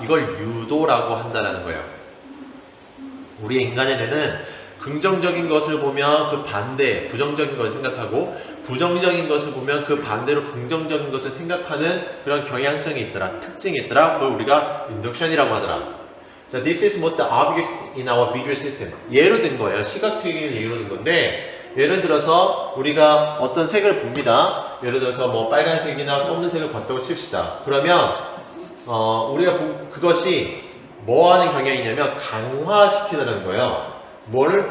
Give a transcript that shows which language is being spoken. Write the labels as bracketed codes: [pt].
[ko] 이걸 유도라고 한다는 거예요. 우리 인간의 뇌는 긍정적인 것을 보면 그 반대, 부정적인 것을 생각하고 부정적인 것을 보면 그 반대로 긍정적인 것을 생각하는 그런 경향성이 있더라. 특징이 있더라. 그걸 우리가 인덕션이라고 하더라. [en] 자, this is most obvious in our visual system. [ko] 예로 든 거예요. 시각적인 예로 든 건데 예를 들어서 우리가 어떤 색을 봅니다. 예를 들어서 뭐 빨간색이나 검은색을 봤다고 칩시다. 그러면 우리가 그것이 뭐 하는 경향이냐면 강화시키는 거예요. 뭐를?